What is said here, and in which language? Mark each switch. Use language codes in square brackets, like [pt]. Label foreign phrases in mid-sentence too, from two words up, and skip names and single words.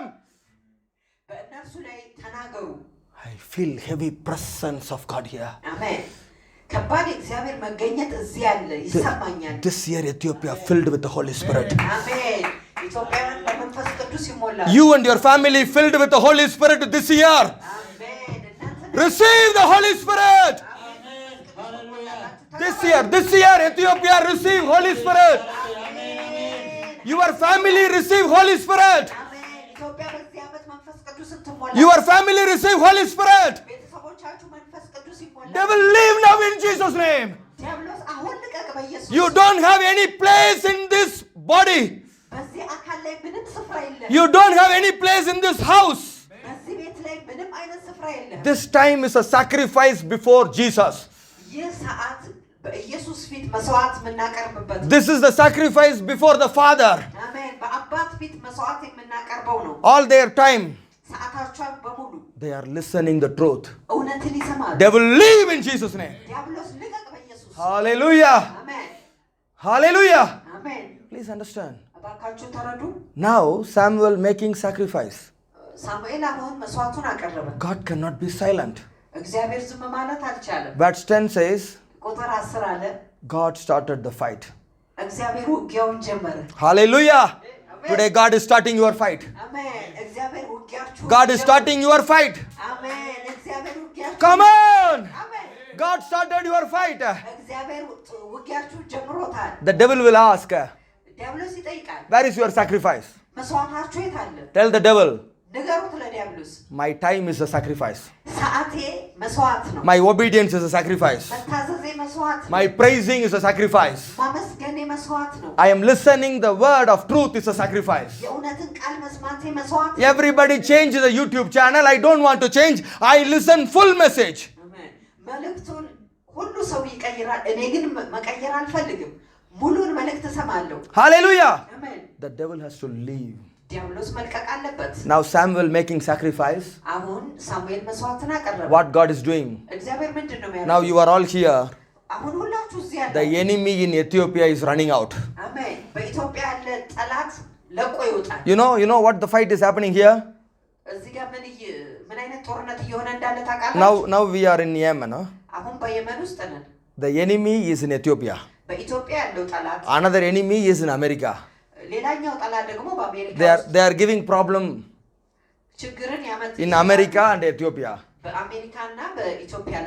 [am] በእነርሱ ላይ ተናገሩ። [en] I feel heavy presence of God here. [am] አሜን። ከባድ እግዚአብሔር መገኘት እዚህ ያለ ይሰማኛል። [en] This year Ethiopia filled with the Holy Spirit. [am] አሜን። ኢትዮጵያውያን በመንፈስ ቅዱስ ይሞላሉ። [en] You and your family filled with the Holy Spirit this year. [am] አሜን። [en] Receive the Holy Spirit. This year Ethiopia receive Holy Spirit. Your family receive Holy Spirit. [am] አሜን። ኢትዮጵያ በዚህ ዓመት መንፈስ ቅዱስን ትሞላ። [en] Your family receive Holy Spirit. [am] ቤተሰቦቻችሁ መንፈስ ቅዱስ ይሞላ። [en] Devil leave now in Jesus name. [am] ዲያብሎስ አሁን ልቀቅ በኢየሱስ። [en] You don't have any place in this body. [am] በዚህ አካል ላይ ምንም ስፍራ የለም። [en] You don't have any place in this house. [am] በዚህ ቤት ላይ ምንም አይነት ስፍራ የለም። [en] This time is a sacrifice before Jesus. [am] ይህ ሰዓት በኢየሱስ ፊት መስዋዕት የምናቀርብበት ነው። [en] This is the sacrifice before the Father. [am] አሜን። በአባት ፊት መስዋዕት የምናቀርበው ነው። [en] All their time [am] ሰዓታቸውን በሙሉ [en] they are listening the truth. [am] እውነትን ይሰማሉ። [en] Devil leave in Jesus name. [am] ዲያብሎስ ልቀቅ በኢየሱስ። [en] Hallelujah. [am] አሜን። [en] Hallelujah. [am] አሜን። [en] Please understand. [am] እባካችሁ ተረዱ። [en] Now Samuel making sacrifice. [am] ሳሙኤል አሁን መስዋዕቱን አቀረበ። [en] God cannot be silent. [am] እግዚአብሔር ዝም ማለት አልቻለም። [en] Verse 10 says, [am] ቁጥር 10 አለ [en] God started the fight. [am] እግዚአብሔር ውጊያውን ጀመረ። [en] Hallelujah. Today God is starting your fight. [am] አሜን። እግዚአብሔር ውጊያችሁ [en] God is starting your fight. [am] አሜን። እግዚአብሔር ውጊያችሁ [en] Come on. [am] አሜን። [en] God started your fight. [am] እግዚአብሔር ውጊያችሁ ጀምሮታል። [en] The devil will ask, [am] ዲያብሎስ ይጠይቃል፣ [en] where is your sacrifice? [am] መስዋዕታችሁ የት አለ? [en] Tell the devil, [am] ንገሩት ለዲያብሎስ። [en] my time is a sacrifice. [am] ሰዓቴ መስዋዕት ነው። [en] My obedience is a sacrifice. [am] መታዘዜ መስዋዕት ነው። [en] My praising is a sacrifice. [am] ማመስገኔ መስዋዕት ነው። [en] I am listening the word of truth is a sacrifice. [am] የእውነትን ቃል መስማቴ መስዋዕት ነው። [en] Everybody change the YouTube channel. I don't want to change. I listen full message. [am] አሜን። መልእክቱን ሁሉ ሰው ይቀይራል፣ እኔ ግን መቀየር አልፈልግም። ሙሉን መልእክት እሰማለሁ። [en] Hallelujah. [am] አሜን። [en] The devil has to leave. [am] ዲያብሎስ መልቀቅ አለበት። [en] Now Samuel making sacrifice. [am] አሁን ሳሙኤል መስዋዕትን አቀረበ። [en] What God is doing. [am] እግዚአብሔር ምንድን ነው የሚያደርገው? [en] Now you are all here. [am] አሁን ሁላችሁ እዚህ [en] The [am] ያለ [en] enemy in Ethiopia is running out. [am] አሜን። በኢትዮጵያ ያለ ጠላት ለቆ ይወጣል። [en] You know what the fight is happening here? [am] እዚህ ጋር ምን አይነት ጦርነት እየሆነ እንዳለ ታውቃላችሁ? [en] Now we are in Yemen. [am] አሁን በየመን ውስጥ ነን። [en] The enemy is in Ethiopia. [am] በኢትዮጵያ ያለው ጠላት [en] Another enemy is in America. [am] ሌላኛው ጠላት ደግሞ በአሜሪካ [en] They are giving problem [am] ችግርን ያመጣ [en] in America and Ethiopia. [am] በአሜሪካና በኢትዮጵያ ላይ